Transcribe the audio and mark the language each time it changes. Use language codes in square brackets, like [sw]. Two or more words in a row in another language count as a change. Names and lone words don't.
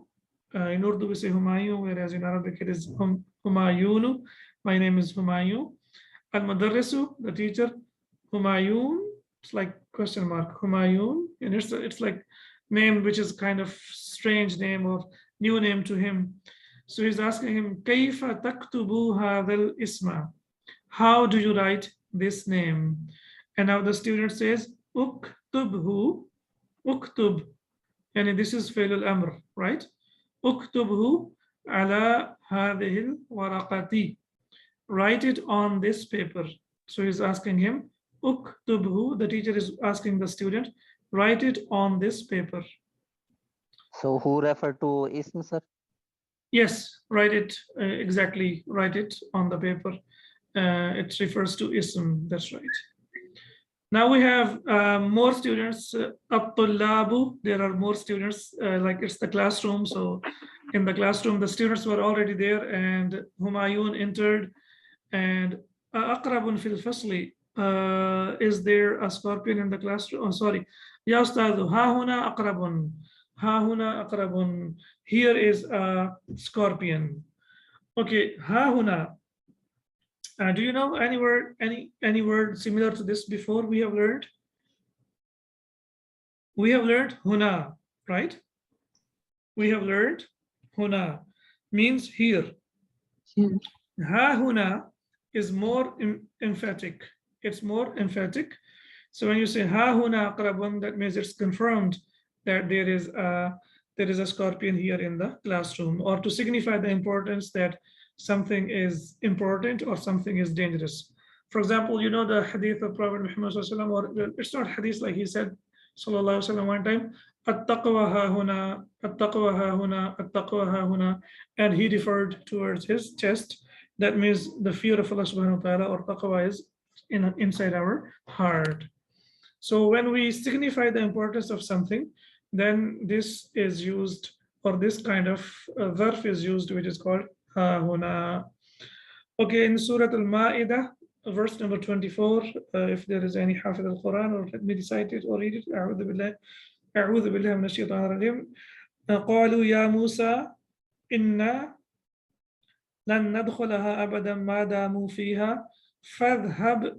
[en] In Urdu we say Humayun, whereas in Arabic it is Humayunu. My name is Humayun. Al-Mudarrisu, the teacher, Humayun. It's like question mark, Humayun, and it's like name which is kind of strange name or new name to him. So he's asking him, [ar] كيف تكتب هذا الاسم? [en] How do you write this name? And now the student says, [ar] اكتبه، اكتب. [en] And this is [ar] فعل الأمر, [en] right? [ar] اكتبه على هذه الورقة. [en] Write it on this paper. So he's asking him, Uktubhu, the teacher is asking the student, write it on this paper. So who refer to ism, sir? Yes, write it exactly. Write it on the paper. It refers to ism. That's right. Now we have more students. At-tullabu, there are more students. Like it's the classroom. So in the classroom, the students were already there, and Humayun entered. [ar] And عقرب في الفصل. [en] Is there a scorpion in the classroom? Oh, sorry. [ar] يا أستاذ، ها هنا عقرب. ها هنا عقرب. [en] Here is a scorpion. [ar] Okay, ها هنا. [en] Do you know any word similar to this before we have learned? We have learned huna, right? We have learned huna means here. Here. [ar] ها هنا [en] is more emphatic. It's more emphatic. So when you say [ar] ها هنا عقرب, [en] that means it's confirmed that there is a scorpion here in the classroom, or to signify the importance that something is important or something is dangerous. For example, you know the hadith of Prophet Muhammad [ar] صلى الله عليه وسلم, [en] or it's not hadith, like he said [ar] صلى الله عليه وسلم [en] one time, [ar] التقوى ها هنا, التقوى ها هنا, التقوى ها هنا, [en] and he referred towards his chest. That means the fear of Allah [ar] سبحانه وتعالى, [en] or taqwa, is inside our heart. So when we signify the importance of something, then this is used, or this kind of verb is used, which is called [ar] ها هنا. [en] Okay, in Surah Al-Ma'idah, verse number 24, if there is any [ar] حافظ القرآن, [en] or let me recite it or read it. [ar] أعوذ بالله من الشيطان الرجيم. قالوا يا موسى إنا لن ندخلها أبدا ما داموا فيها فاذهب.